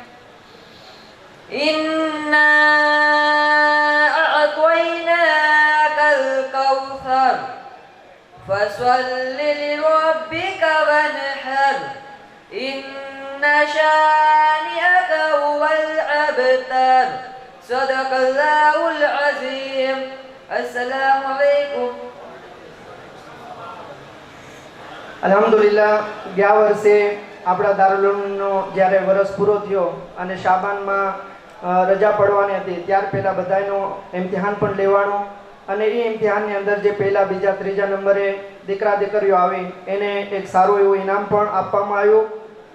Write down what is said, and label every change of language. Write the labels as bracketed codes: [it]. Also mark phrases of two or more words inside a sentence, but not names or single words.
[ar] إنا أعطيناك الكوثر فصل لربك وانحر. إن شانئك هو الأبتر. صدق الله العظيم. السلام عليكم. [gu] અલ્હમ્દુલિલ્લાહ ગયા વર્ષે આપણા દારૂલનો જ્યારે વર્ષ પૂરો થયો અને શાબાનમાં રજા પડવાની હતી, ત્યાર પહેલાં બધાનો ઇમ્તિહાન પણ લેવાનું, અને એ ઇમ્તિહાનની અંદર જે પહેલા, બીજા, ત્રીજા નંબરે દીકરા દીકરીઓ આવી એને એક સારું એવું ઇનામ પણ આપવામાં આવ્યું.